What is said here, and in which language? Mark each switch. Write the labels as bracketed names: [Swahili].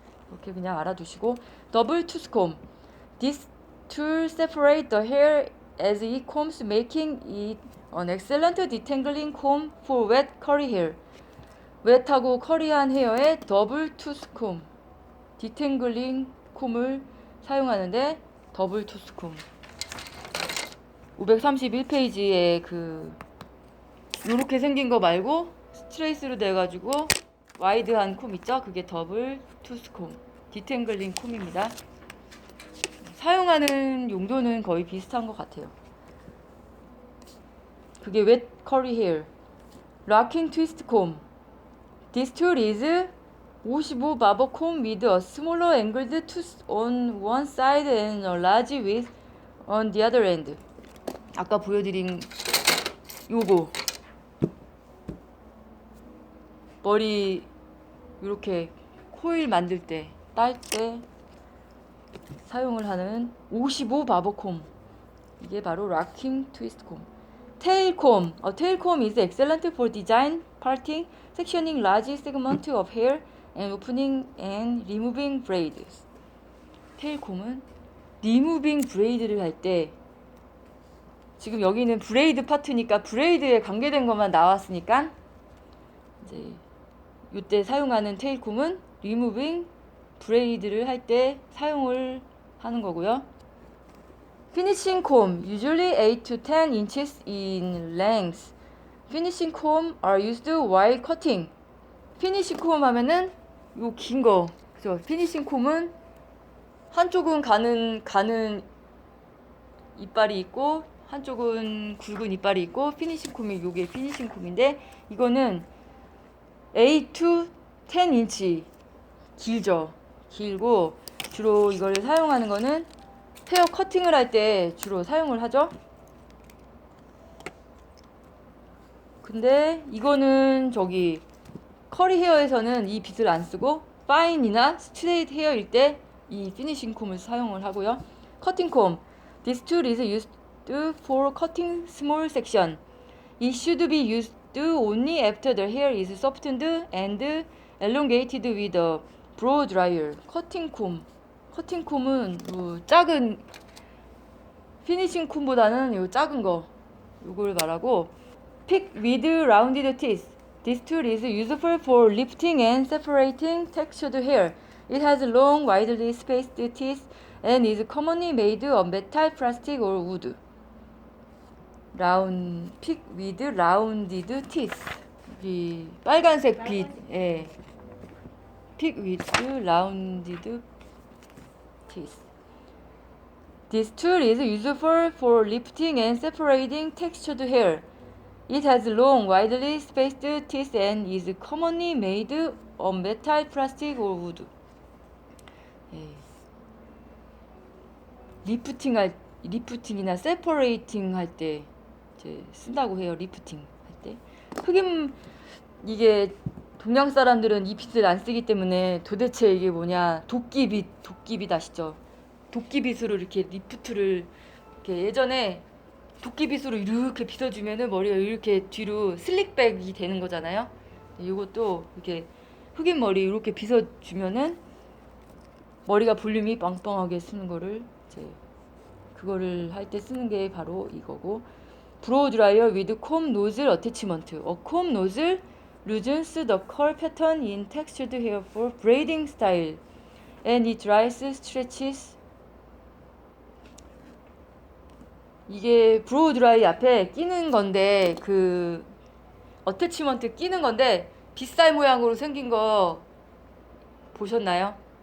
[Korean] 이렇게 그냥 알아두시고 더블 투스콤. [English] This tool separates the hair as it combs, making it an excellent detangling comb for wet curly hair. [Korean] 웻하고 커리한 헤어에 더블 투스콤, 디탱글링 콤을 사용하는데 더블 투스콤. 531페이지에 요렇게 생긴 거 말고 스트레이스로 돼가지고 와이드한 콤 있죠? 그게 더블 투스콤, 디탱글링 콤입니다. 사용하는 용도는 거의 비슷한 것 같아요. 그게 [English] wet curly hair. Rocking twist comb. This tool is 55 barber comb with a smaller angled tooth on one side and a large width on the other end. [Korean] 아까 보여드린 요거 머리 이렇게 코일 만들 때, 딸 때 사용을 하는 55 바버콤. 이게 바로 락킹 트위스트 콤. 테일 콤. [English] A tail comb is excellent for design, parting, sectioning large segments of hair, and opening and removing braids. [Korean] 테일 콤은 리무빙 브레이드를 할 때, 지금 여기는 브레이드 파트니까 브레이드에 관계된 것만 나왔으니까 이제 이때 사용하는 테일 콤은 리무빙 브레이드를 할 때 사용을 하는 거고요. [English] Finishing comb usually 8 to 10 inches in length. Finishing comb are used while cutting. [Korean] 피니싱 콤 하면은 요 긴 거, 그죠? 피니싱 콤은 한쪽은 가는 이빨이 있고 한쪽은 굵은 이빨이 있고 피니싱 콤이 요게 피니싱 콤인데 이거는 8 to 10 인치 길죠. 길고 주로 이걸 사용하는 거는 헤어 커팅을 할 때 주로 사용을 하죠. 근데 이거는 저기 커리 헤어에서는 이 빗을 안 쓰고 파인이나 스트레이트 헤어일 때 이 피니싱 콤을 사용을 하고요. 커팅 콤. [English] This tool is used for cutting small section. It should be used only after the hair is softened and elongated with a blow dryer. [Korean] 커팅 콤. 커팅 콤은 요 작은 피니싱 콤보다는 요 작은 거 요걸 말하고 [English] pick with rounded teeth. This tool is useful for lifting and separating textured hair. It has long, widely spaced teeth and is commonly made of metal, plastic, or wood. Pick with rounded teeth. [Korean] 이 빨간색 빛, 예. [English] Pick with rounded teeth. This tool is useful for lifting and separating textured hair. It has long, widely spaced teeth and is commonly made of metal, plastic, or wood. [Korean] 예. 리프팅이나 세퍼레이팅 할 때 이제 쓴다고 해요. 리프팅 할 때. 흑임 이게 동양 사람들은 이 빗을 안 쓰기 때문에 도대체 이게 뭐냐? 도끼빗 아시죠? 도끼빗으로 이렇게 리프트를 이렇게 예전에 도끼빗으로 이렇게 빗어주면은 머리가 이렇게 뒤로 슬릭백이 되는 거잖아요. 이것도 이렇게 흑인 머리 이렇게 빗어주면은 머리가 볼륨이 빵빵하게 쓰는 거를 이제 그거를 할 때 쓰는 게 바로 이거고. [English] 브로우 드라이어 with comb nozzle attachment. A comb nozzle loosens the curl pattern in textured hair for braiding style, and it dries, stretches. [Korean] 이게 브로우 드라이 앞에 끼는 건데 그 어태치먼트 끼는 건데 빗살 모양으로 생긴 거 보셨나요?